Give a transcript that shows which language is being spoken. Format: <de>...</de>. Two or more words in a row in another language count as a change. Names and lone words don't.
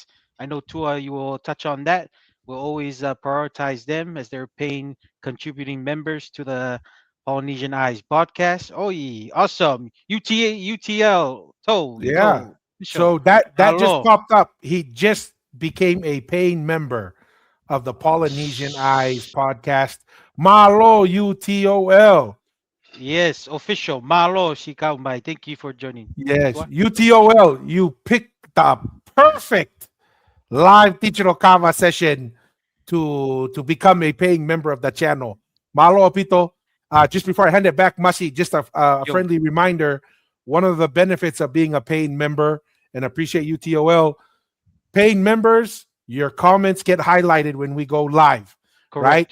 <en>I know Tua, you will touch on that. We'll always prioritize them as they're paying contributing members to the Polynesian Eyes podcast. Oh, yeah, awesome. UTL, Yeah. Show. So that just Hello. popped up. He just became a paying member of the Polynesian Eyes podcast. Malo UTOL. Yes, official. Malo Shikaumai. Thank you for joining. Yes, Tua? UTOL. You picked the perfect live digital kava session to become a paying member of the channel. Malo Pito. Just before I hand it back, Masi, just a Yo. friendly reminder. One of the benefits of being a paying member, and appreciate UTOL, paying members, your comments get highlighted when we go live, right?</en>